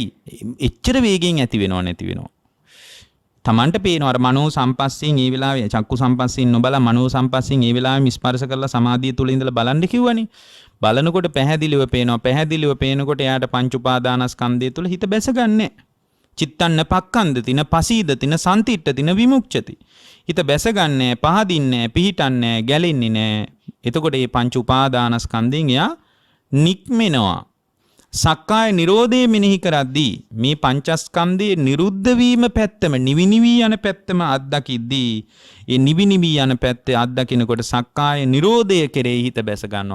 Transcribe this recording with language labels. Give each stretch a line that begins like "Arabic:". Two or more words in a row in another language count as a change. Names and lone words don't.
Sinhala: එච්චර වේගෙන් ඇති වෙනව නැති වෙනව. තමන්ට පේනවා අර මනෝ සම්පස්සයෙන් ඒ වෙලාවේ චක්කු සම්පස්සයෙන් නොබලා මනෝ සම්පස්සයෙන් ඒ වෙලාවේ ස්පර්ශ කරලා සමාධිය තුල ඉඳලා බලන්න කිව්වනේ. බලනකොට පැහැදිලිව පේනවා. පැහැදිලිව පේනකොට එයාට පංච උපාදානස්කන්ධය තුල හිත බැසගන්නේ.
Pali: චිත්තන්න පක්කන්දති න පසීදති න සන්තිට්ඨති න විමුක්ඛති.
Sinhala: හිත බැසගන්නේ පහදින්නේ පිහිටන්නේ ගැලෙන්නේ නැහැ. එතකොට මේ පංච උපාදානස්කන්ධයෙන් එයා නික්මෙනවා. සක්කාය නිරෝධය මෙනෙහි කරද්දී මේ පංචස්කන්ධයේ නිරුද්ධ වීම පැත්තම නිවිනිවි යන පැත්තම අත්දකිද්දී ඒ නිවිනිවි යන පැත්තේ අත්දකිනකොට සක්කාය නිරෝධය කෙරෙහි හිත බැස ගන්නවා.